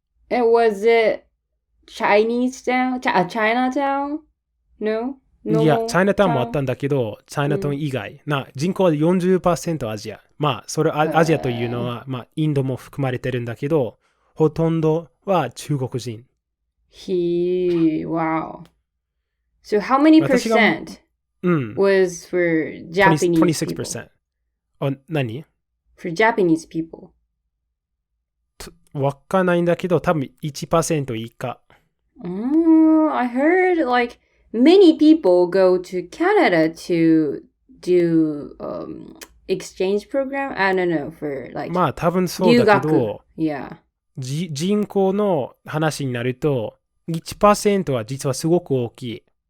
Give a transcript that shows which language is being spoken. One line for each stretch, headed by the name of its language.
English: Was it Chinese town? Chinatown? No?
Japanese: いや、チャイナタウンもあったんだけど、チャイナタウン以外、人口は 40% アジア。まあ、それアジアというのは、まあ、インドも含まれてるんだけど、ほとんどは中国人。
English: Wow. So how many percent was for Japanese
Japanese: 26%. 何
English: For Japanese people.
Japanese: わかんないんだけど、多分 1% 以下。
English: I heard like many people go to Canada to do exchange program. I don't know, for like
Japanese: まあ多分そうだけど、
English: yeah.
Japanese: 人口の話になると 1% は実はすごく大きい。